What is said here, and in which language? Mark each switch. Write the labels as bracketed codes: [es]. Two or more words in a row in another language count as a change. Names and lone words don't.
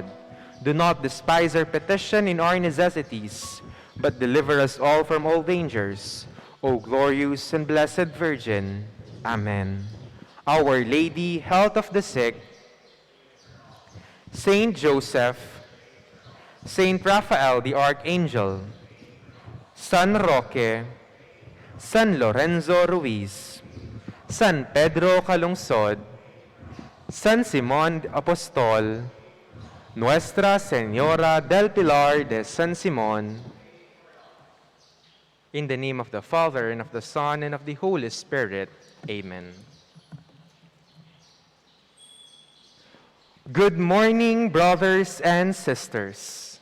[en] Do not despise our petition in our necessities, but deliver us all from all dangers. O glorious and blessed Virgin. Amen. Our Lady, health of the sick, Saint Joseph, Saint Raphael the Archangel, San Roque, San Lorenzo Ruiz, San Pedro Calungsod, San Simon Apostol, Nuestra Señora del Pilar de San Simon. In the name of the Father, and of the Son, and of the Holy Spirit. Amen. Good morning, brothers and sisters.